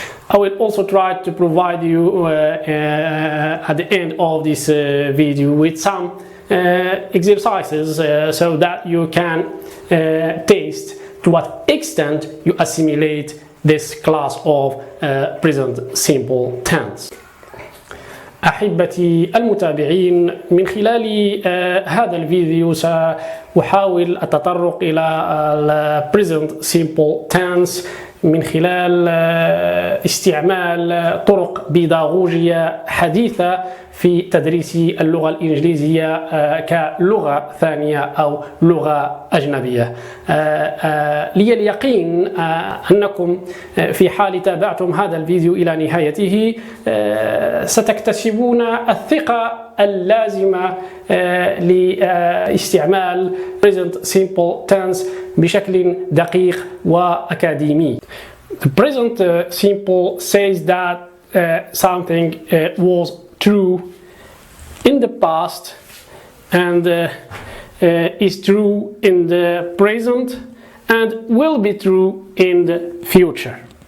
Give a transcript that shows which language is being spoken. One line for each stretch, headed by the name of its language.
English: I will also try to provide you at the end of this video with some exercises so that you can taste to what extent you assimilate this class of present simple tense.
Arabic: أحبتي المتابعين، من خلال هذا الفيديو سأحاول التطرق إلى ال present simple tense من خلال استعمال طرق بيداغوجية حديثة في تدريس اللغة الإنجليزية كلغة ثانية أو لغة أجنبية. لي اليقين أنكم في حال تابعتم هذا الفيديو إلى نهايته ستكتسبون الثقة اللازمة لاستعمال present simple tense بشكل دقيق وأكاديمي.
English: The present simple says that something was true in the past and is true in the present and will be true in the future.